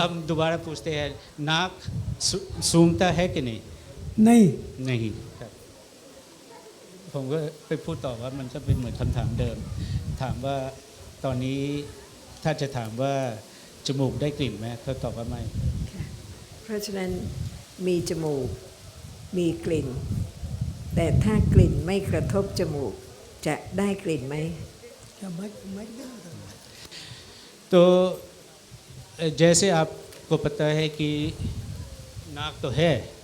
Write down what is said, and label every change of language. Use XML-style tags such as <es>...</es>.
<hi>हम दोबारा पूछते हैं, नाक सूंघता है कि नहीं? नहीं नहीं</hi> <th>ครับ ผมก็ไปพูดต่อว่ามันก็เป็นเหมือนคำถามเดิม ถามว่าตอนนี้ถ้าจะถามว่าจมูกได้กลิ่นไหมเขาตอบว่าไม่ ค่ะเพราะฉะนั้นมีจมูกมีกลิ่น แต่ถ้ากลิ่นไม่กระทบจมูกจะได้กลิ่นไหม</th> <hi>क्या माइक देना था? तो जैसे आपको पता है कि नाक तो है</hi>